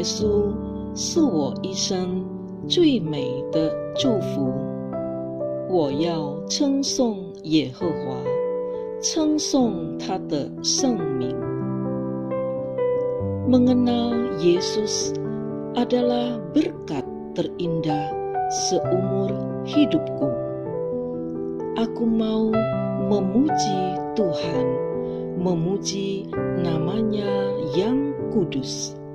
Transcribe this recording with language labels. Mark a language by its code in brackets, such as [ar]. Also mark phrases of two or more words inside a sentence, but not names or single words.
[zh] 稣是我一生最美的祝福。我要称颂耶和华，称颂他的圣名。 [id] Mengenal Yesus adalah berkat terindah seumur hidupku. Aku mau memuji Tuhan, memuji namanya yang kudus.